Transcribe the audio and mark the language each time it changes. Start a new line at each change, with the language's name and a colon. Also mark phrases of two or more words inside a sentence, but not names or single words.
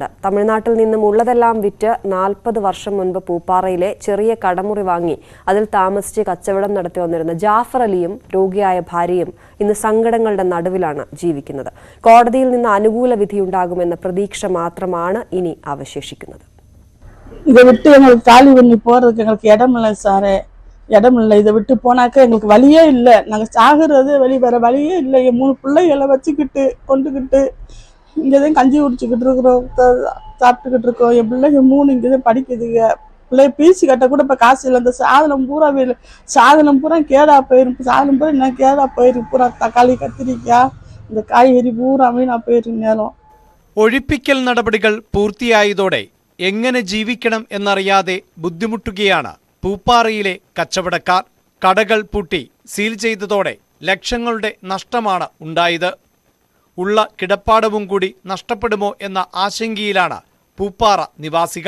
Malayalam: തമിഴ്നാട്ടിൽ നിന്നും ഉള്ളതെല്ലാം വിറ്റ് 40 വർഷം മുൻപ് പൂപ്പാറയിലെ ചെറിയ കടമുറി വാങ്ങി അതിൽ താമസിച്ച് കച്ചവടം നടത്തി വന്നിരുന്ന ജാഫർ അലിയും രോഗിയായ ഭാര്യയും ഇന്ന് സങ്കടങ്ങളുടെ നടുവിലാണ് ജീവിക്കുന്നത്. കോടതിയിൽ നിന്ന് അനുകൂല വിധിയുണ്ടാകുമെന്ന പ്രതീക്ഷ മാത്രമാണ് ഇനി അവശേഷിക്കുന്നത്.
Tamil: இதை விட்டு எங்களுக்கு காலி பண்ணி போறதுக்கு எங்களுக்கு இடம் இல்லை சாரே, இடம் இல்லை. இதை விட்டு போனாக்க எங்களுக்கு வழியே இல்லை. நாங்கள் சாகுறது வேற வழியே இல்லை. 3 பிள்ளைகளை வச்சுக்கிட்டு கொண்டுக்கிட்டு இங்கேதான் கஞ்சி குடிச்சுக்கிட்டு இருக்கிறோம், சாப்பிட்டுக்கிட்டு இருக்கோம். என் பிள்ளைங்க 3 இங்கேதான் படிக்குதுங்க. பிள்ளைய பீசி கட்ட கூட இப்போ காசு இல்லை. அந்த சாதனம் பூரா கேடா போயிருக்கு. சாதனம் பூரா என்ன கேடா போயிருக்கு. பூரா தக்காளி கத்திரிக்காய் இந்த காய்கறி பூரா வீணா போயிருக்கு. நேரம்
Malayalam: ഒഴിപ്പിക്കൽ നടപടികൾ പൂർത്തിയായതോടെ എങ്ങനെ ജീവിക്കണം എന്നറിയാതെ ബുദ്ധിമുട്ടുകയാണ് പൂപ്പാറയിലെ കച്ചവടക്കാർ. കടകൾ പൂട്ടി സീൽ ചെയ്തതോടെ ലക്ഷങ്ങളുടെ നഷ്ടമാണ് ഉണ്ടായത്. ഉള്ള കിടപ്പാടവും കൂടി നഷ്ടപ്പെടുമോ എന്ന ആശങ്കയിലാണ് പൂപ്പാറ നിവാസികൾ.